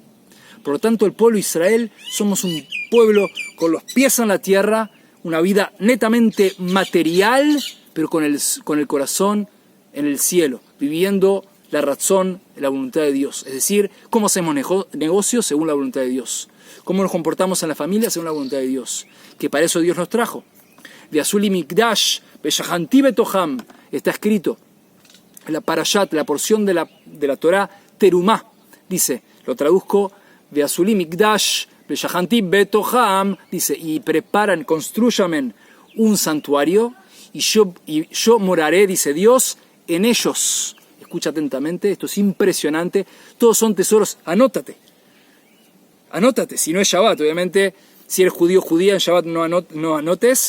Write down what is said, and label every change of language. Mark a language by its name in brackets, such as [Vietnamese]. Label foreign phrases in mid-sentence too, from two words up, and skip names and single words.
[Spanish] Por lo tanto, el pueblo de Israel somos un pueblo con los pies en la tierra, una vida netamente material, pero con el corazón en el cielo, viviendo la razón, la voluntad de Dios. Es decir, cómo hacemos negocios según la voluntad de Dios. Cómo nos comportamos en la familia según la voluntad de Dios. Que para eso Dios nos trajo. [Hebrew] ועשו לי מקדש, ושכנתי בתוכם. [Spanish] Está escrito en la parashat, la porción de la Torah, terumá. Dice, lo traduzco, [Hebrew] ועשו לי מקדש, ושכנתי בתוכם. [Spanish] Dice, y preparan, construyamen un santuario, y yo moraré, dice Dios, en ellos. Escucha atentamente, esto es impresionante. Todos son tesoros, anótate, si no es Shabbat, obviamente, si eres judío o judía, en Shabbat no anotes.